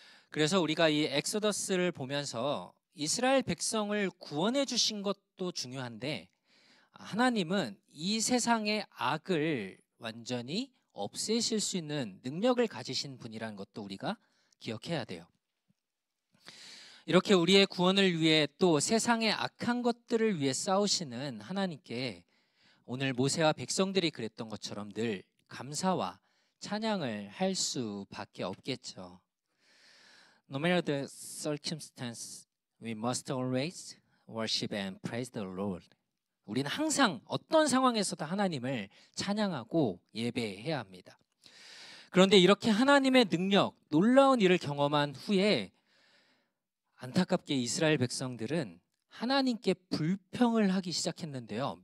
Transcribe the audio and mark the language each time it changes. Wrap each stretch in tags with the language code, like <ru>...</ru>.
<ko>그래서 우리가 이 엑소더스를 보면서 이스라엘 백성을 구원해 주신 것도 중요한데, 하나님은 이 세상의 악을 완전히 없애실 수 있는 능력을 가지신 분이라는 것도 우리가 기억해야 돼요. 이렇게 우리의 구원을 위해 또 세상의 악한 것들을 위해 싸우시는 하나님께 오늘 모세와 백성들이 그랬던 것처럼 늘 감사와 찬양을 할 수밖에 없겠죠.</ko> <en>No matter the circumstance, we must always worship and praise the Lord.</en> <ko>우리는 항상 어떤 상황에서도 하나님을 찬양하고 예배해야 합니다. 그런데 이렇게 하나님의 능력, 놀라운 일을 경험한 후에 안타깝게 이스라엘 백성들은 하나님께 불평을 하기 시작했는데요.</ko>